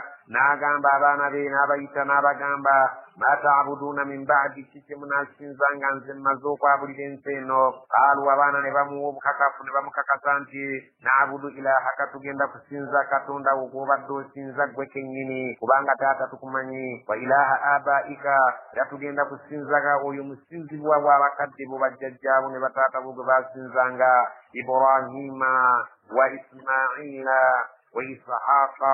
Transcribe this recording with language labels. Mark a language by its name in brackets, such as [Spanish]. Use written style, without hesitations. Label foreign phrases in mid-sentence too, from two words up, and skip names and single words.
[Ganda] n'agamba abaana be n'abayita n'abagamba [Arabic] ما تعبدون من بعدي [Ganda] kiki munasinzanga nze mmaze okwabulira ensi eno. Qaalu abaana ne bamuwa obukakafu ne bamukakasa nti [Arabic] نعبد إلهك [Ganda] tugenda kusinza katonda wo gw'obadde osinza gwe kennyini kubanga taata tukumanyi [Arabic] وإله آبائك [Ganda] era tugenda kusinzaga oyo musinzibwa bw'abakadde bo bajjajjaabo ne bataata bo gwe basinzanga Ibrahima wa Ismaila wa Ishaqa.